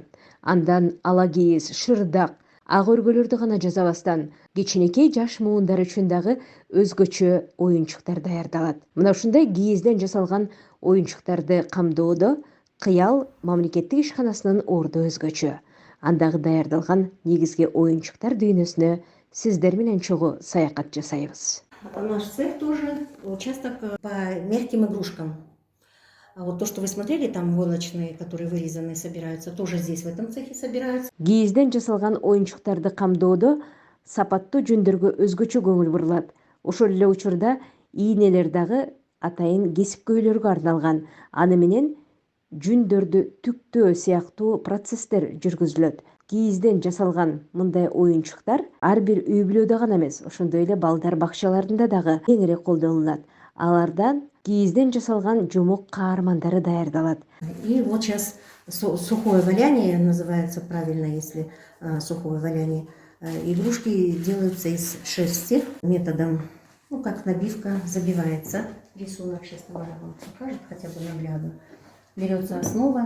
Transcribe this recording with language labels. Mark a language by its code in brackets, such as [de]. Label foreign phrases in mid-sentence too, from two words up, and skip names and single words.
[ky] Андан ала кийиз, шырдак, ак өргөлөрдү гана жасабастан, кичинекей жаш муундар үчүн дагы өзгөчө оюнчуктар даярдалат. Мына ушундай кийизден жасалган оюнчуктарды камдоодо Кыял мамлекеттик ишканасынын орду өзгөчө. Андагы даярдалган негизги оюнчуктар дүйнөсүнө сиздер менен чогуу саякат жасайбыз. [ru] Наш цех тоже участок по мягким игрушкам. А вот то, что вы смотрели, там войлочные, которые вырезаны, собираются, тоже здесь, в этом цехе собираются. [ky] Кийизден жасалган оюнчуктарды камдоодо сапаттуу жөндөргө өзгөчө көңүл бурулат. Ошол эле учурда ийнелер дагы атайын кесипкөйлөргө арналган. Аны менен жүндөрдү түктөө сыяктуу процесстер жүргүзүлөт. Кийизден жасалган мындай оюнчуктар ар бир үй бүлөдө гана эмес, ошондой эле балдар бакчаларында дагы кеңири колдонулат. Алардан кийизден жасалган жумук каармандары даярдалат. [ru] И вот сейчас сухое валяние называется правильно, если сухое валяние. Игрушки делаются из шерсти методом, как набивка, забивается. Рисунок сейчас Тамара вам покажет хотя бы наглядно. Берется основа.